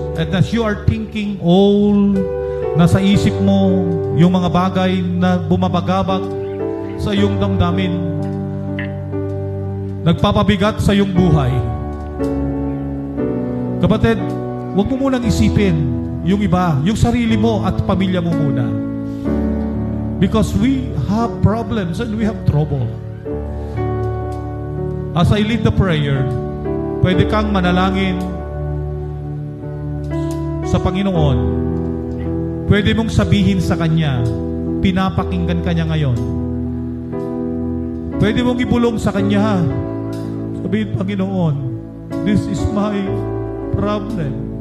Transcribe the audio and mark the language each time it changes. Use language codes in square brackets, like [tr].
[en] And as you are thinking all [tl] nasa isip mo yung mga bagay na bumabagabag sa iyong damdamin, nagpapabigat sa iyong buhay, kapatid, huwag mo munang isipin yung iba, yung sarili mo at pamilya mo muna. [en] Because we have problems and we have trouble. As I lead the prayer, [tl] pwede kang manalangin sa Panginoon. Pwede mong sabihin sa Kanya, pinapakinggan ka niya ngayon. Pwede mong ibulong sa Kanya, Sabihin, Panginoon, [en] this is my problem.